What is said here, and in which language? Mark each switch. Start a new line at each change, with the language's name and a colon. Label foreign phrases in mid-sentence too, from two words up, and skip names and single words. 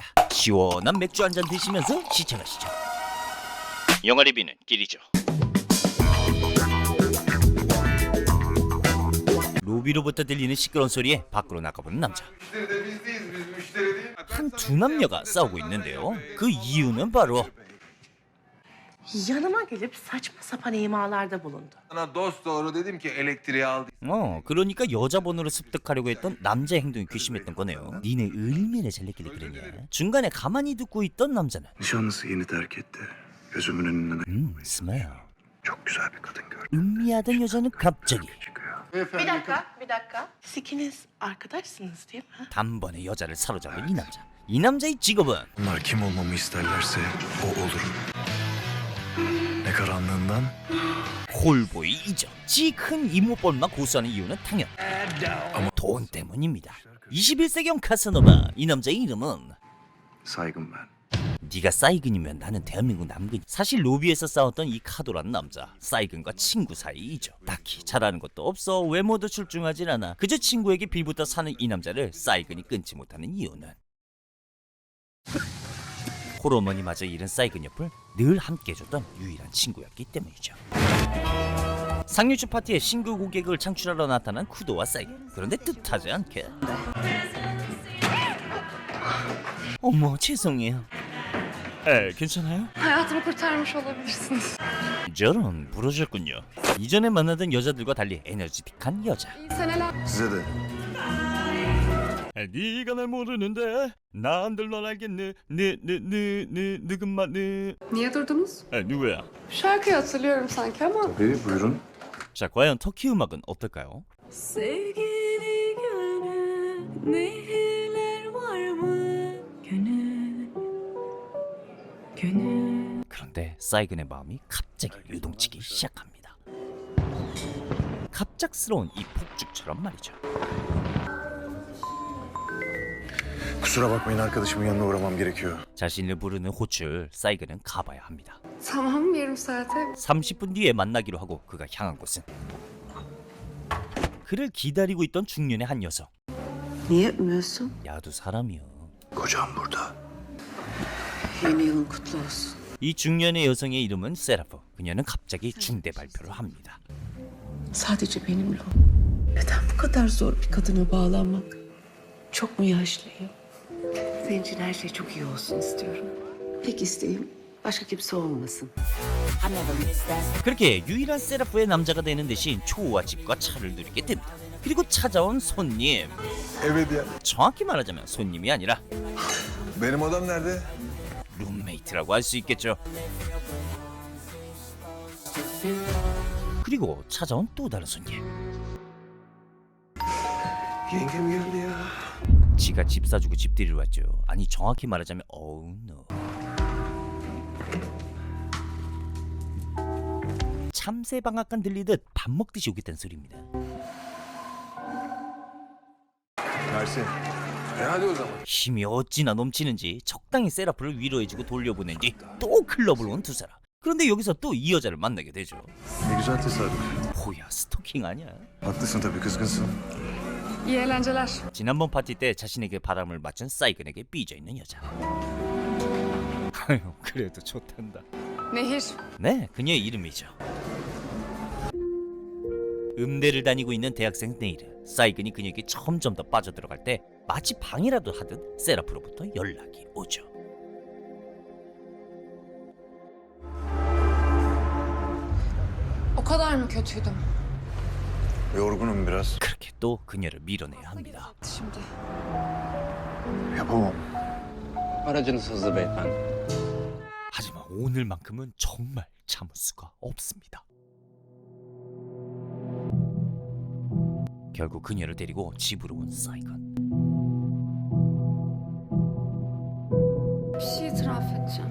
Korean: 시원한 맥주 한잔 드시면서 시청하시죠. 영화 리뷰는 길이죠. 로비로부터 들리는 시끄러운 소리에 밖으로 나가보는 남자. 한 두 남녀가 싸우고 있는데요. 그 이유는 바로
Turkish: Yanıma gelip saçma sapan imalarda bulundu. Sana dost doğru dedim ki elektriği al.
Korean: 그러니까 여자 번호를 습득하려고 했던 남자의 행동이 괘씸했던 거네요. 니네 얼마나 잘났길래 그러냐. 중간에 가만히 듣고 있던 남자는
Turkish: Nişanlısı yeni terk etti. Gözümün önünden
Korean: 스마일.
Turkish: çok güzel bir kadın gördüm.
Korean: 음미하던 여자는 갑자기
Turkish: Bir dakika. Siz ikiniz arkadaşsınız değil mi?
Korean: 단번에 여자를 사로잡은 이 남자. 이 남자의 직업은
Turkish: Onlar kim olmamı isterlerse o olurum. Ne karanlığından
Korean: 홀보이이죠. 지 큰 이모뻘만 고수하는 이유는 당연 돈 때문입니다. 21세기형 카사노바. 이 남자의 이름은
Turkish: saygın ben.
Korean: 네가 사이근이면 나는 대한민국 남근. 사실 로비에서 싸웠던 이 카도라는 남자, 사이근과 친구 사이이죠. 딱히 잘하는 것도 없어, 외모도 출중하진 않아. 그저 친구에게 빌붙어 사는 이 남자를 사이근이 끊지 못하는 이유는 홀어머니마저 잃은 사이근 옆을 늘 함께 해줬던 유일한 친구였기 때문이죠. 상류주 파티에 신규 고객을 창출하러 나타난 쿠도와 사이근. 그런데 뜻하지 않게 어머, 죄송해요. 괜찮아요?
Turkish: Hayatımı kurtarmış olabilirsiniz.
Korean: 저런, 부러졌군요. 이전에 만나던 여자들과 달리 에너지틱한 여자.
Turkish: İyi seneler. Size de.
Korean: 네가 날 모르는데 난들 널 알겠네. 느금만
Turkish: Niye durdunuz?
Korean: 누구야?
Turkish: Şarkıyı hatırlıyorum sanki ama. Tabii buyurun.
Korean: 자, 과연 터키 음악은 어떨까요?
Turkish: Sevgili gönül, nehirler var mı? Gönül.
Korean: 그런데 사이근의 마음이 갑자기 요동치기 시작합니다. 갑작스러운 이 폭죽처럼 말이죠.
Turkish: Kusura bakmayın arkadaşımın yanına uğramam gerekiyor.
Korean: 자신을 부르는 호출, 사이근은 가봐야 합니다.
Turkish: Tamam, yarım saate.
Korean: 30분 뒤에 만나기로 하고 그가 향한 곳은 그를 기다리고 있던 중년의 한 여성.
Turkish: Niye öpmüyorsun?
Korean: 야두 사람이요.
Turkish: Kocam burada. Yeni yılın kutlu olsun.
Korean: 이 중년의 여성의 이름은 세라프. 그녀는 갑자기 중대 발표를 합니다.
Turkish: Sadece benimle ol. Neden bu kadar zor bir kadına bağlanmak? Çok mu yaşlıyım? Senin için her şey çok iyi olsun istiyorum. Tek isteğim başka kimse olmasın.
Korean: 그렇게 유일한 세라프의 남자가 되는 대신 초호화 집과 차를 누리게 됩니다. 그리고 찾아온 손님.
Turkish: Evet ya.
Korean: 정확히 말하자면 손님이 아니라
Turkish: Benim odam nerede?
Korean: 룸메이트라고 할 수 있겠죠. 그리고 찾아온 또 다른 손님.
Turkish: Yengem geldi ya.
Korean: 지가 집 사주고 집들이로 왔죠. 아니, 정확히 말하자면
English: oh no.
Korean: 참새 방앗간 들리듯 밥 먹듯이 오겠다는 소리입니다.
Turkish: Mersi. Hadi o zaman.
Korean: 힘이 어찌나 넘치는지 적당히 세라프를 위로해주고 돌려보낸 뒤 또 클럽을 온 두 사람. 그런데 여기서 또 이 여자를 만나게 되죠.
Turkish: Ne güzel tesadüf.
Korean: 뭐야, 스토킹 아니야?
Turkish: Haklısın tabii kızgınsın. İyi eğlenceler.
Korean: 지난번 파티 때 자신에게 바람을 맞춘 사이근에게 삐져있는 여자. 아유, 그래도 좋단다. Nehir. 네, 그녀의 이름이죠. 음대를 다니고 있는 대학생 네이르. 사이근이 그녀에게 점점 더 빠져들어갈 때 마치 방이라도 하듯 세라프로부터 연락이 오죠.
Turkish: O kadar mı kötüydüm? Yorgunum biraz.
Korean: 그렇게 또 그녀를 밀어내야 합니다.
Turkish: Şimdi. Yapamam. Aracınız hızlı beyefendi.
Korean: 하지만 오늘만큼은 정말 참을 수가 없습니다. 결국 그녀를 데리고 집으로 온 사이건.
Turkish: Bir şey itiraf edeceğim.